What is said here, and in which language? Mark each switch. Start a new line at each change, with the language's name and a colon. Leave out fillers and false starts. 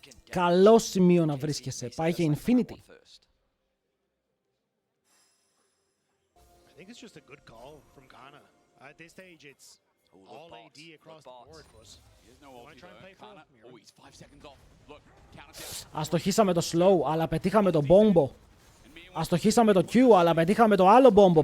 Greek: Καλό σημείο να βρίσκεσαι. Πάει για Infinity.
English: I think it's just a good call from Ghana. At this stage, it's all AD across the board, but want to try and play for him? Oh, he's 5 seconds off. Look, counter.
Greek: Αστοχίσαμε το slow, αλλά πετύχαμε το bombo. Αστοχίσαμε το Q, αλλά πετύχαμε το άλλο bombo.